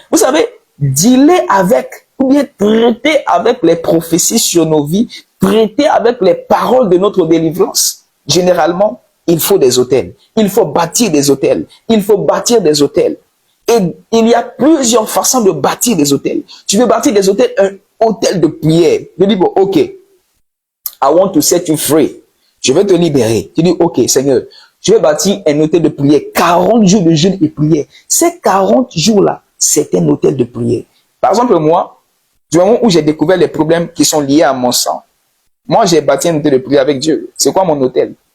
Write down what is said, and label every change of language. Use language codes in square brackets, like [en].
[fr] Vous savez, dealer avec, ou bien traiter avec les prophéties sur nos vies, traiter avec les paroles de notre délivrance. Généralement, il faut des autels. Il faut bâtir des autels. Il faut bâtir des autels. Et il y a plusieurs façons de bâtir des autels. Tu veux bâtir des autels, un autel de prière. Tu dis, bon, [en] ok, I want to set you free. [fr] Je vais te libérer. Tu dis, ok, Seigneur, je vais bâtir un autel de prière. 40 jours de jeûne et prière. Ces 40 jours-là, c'est un autel de prière. Par exemple, moi, du moment où j'ai découvert les problèmes qui sont liés à mon sang, moi, j'ai bâti un autel de prière avec Dieu. C'est quoi mon autel?